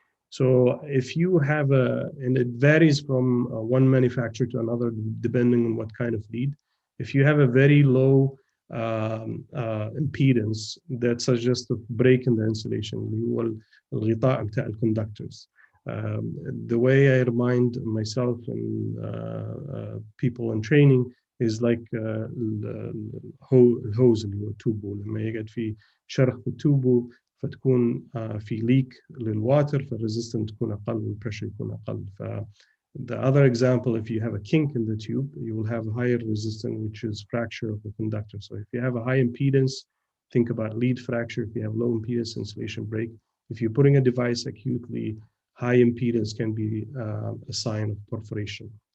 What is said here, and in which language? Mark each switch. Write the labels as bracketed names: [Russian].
[English] So if you have and it varies from one manufacturer to another depending on what kind of lead. If you have a very low impedance that suggests a break in the insulation, [Arabic] اللي هو الغطاء بتاع الconductors. [English] The way I remind myself and people in training is like [Arabic] الهوز اللي هو التوبو، لما يقعد في شرخ في التوبو فتكون في ليك للواتر فالريزستنس تكون اقل والبريشر يكون اقل. [English] The other example, if you have a kink in the tube, you will have a higher resistance, which is fracture of the conductor. So if you have a high impedance, think about lead fracture. If you have low impedance, insulation break. If you're putting a device acutely, high impedance can be a sign of perforation.